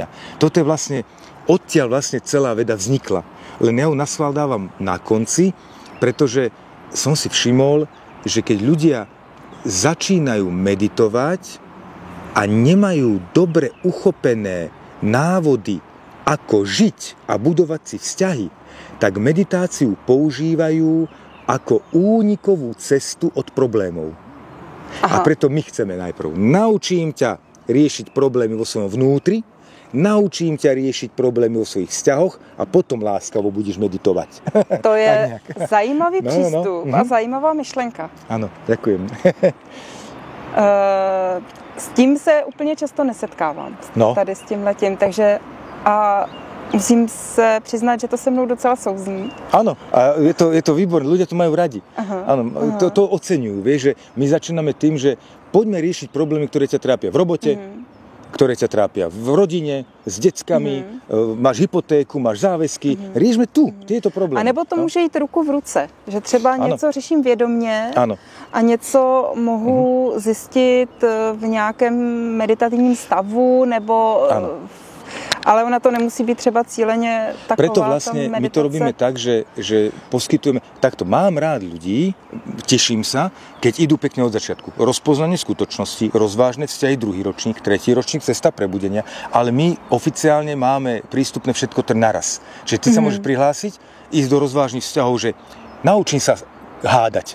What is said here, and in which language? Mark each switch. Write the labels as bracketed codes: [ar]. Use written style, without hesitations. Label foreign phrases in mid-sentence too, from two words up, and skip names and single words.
[sk] Toto je vlastne, odtiaľ vlastne celá veda vznikla. Len ja ju naschvál dávam na konci, pretože som si všimol, že keď ľudia začínajú meditovať a nemajú dobre uchopené návody, ako žiť a budovať si vzťahy, tak meditáciu používajú ako únikovú cestu od problémov. Aha. A preto my chceme najprv naučím ťa riešiť problémy vo svojom vnútri, naučím ťa riešiť problémy vo svojich vzťahoch a potom láskavo budeš meditovať. [cs] To je zajímavý přístup a zajímavá myšlenka. [sk] Ano, ďakujem. [cs] S tím se úplně často nesetkávám. Tady s tímhletím, takže a musím se přiznat, že to se mnou docela souzní. [sk] Áno, a je to výborné, ľudia to majú radi. Áno, to oceňujú, vieš, že my začíname tým, že poďme riešiť problémy, ktoré ťa trápia v robote, ktoré ťa trápia v rodine, s deckami, máš hypotéku, máš záväzky, riešme tu tieto problémy. [cs] A nebo to může jít ruku v ruce, že třeba něco řeším vědomě a něco mohu zjistit v nějakém meditativním stavu nebo ale ona to nemusí byť třeba cíleně taková. [sk] Preto vlastne my to robíme tak, že poskytujeme takto. Mám rád ľudí, teším sa, keď idú pekne od začiatku. Rozpoznanie skutočnosti, rozvážne vzťahy, 2. ročník, 3. ročník, cesta prebudenia, ale my oficiálne máme prístupné všetko naraz. Čiže ty sa môžeš prihlásiť, ísť do rozvážnych vzťahov, že naučím sa hádať.